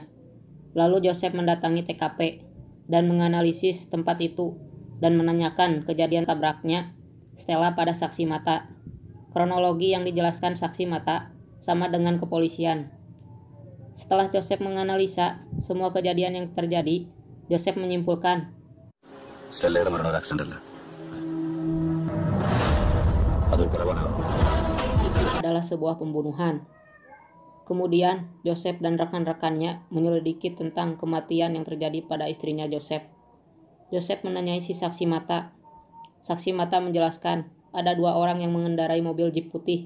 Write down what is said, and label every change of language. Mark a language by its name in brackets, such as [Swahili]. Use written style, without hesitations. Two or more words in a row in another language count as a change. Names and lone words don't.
[Indonesian] Lalu Joseph mendatangi TKP dan menganalisis tempat itu dan menanyakan kejadian tabraknya Stella pada saksi mata. Kronologi yang dijelaskan saksi mata sama dengan kepolisian. Setelah Joseph menganalisa semua kejadian yang terjadi, Joseph menyimpulkan [Malayalam] സ്റ്റെല്ലയുടെ മരണം ഒരു ആക്സിഡന്റ് അല്ല, അതൊരു കൊലപാതകം. [Indonesian] itu adalah sebuah pembunuhan. Kemudian Joseph dan rekan-rekannya menyelidiki tentang kematian yang terjadi pada istrinya Joseph. Joseph menanyai si saksi mata. Saksi mata menjelaskan ada 2 orang yang mengendarai mobil Jeep putih.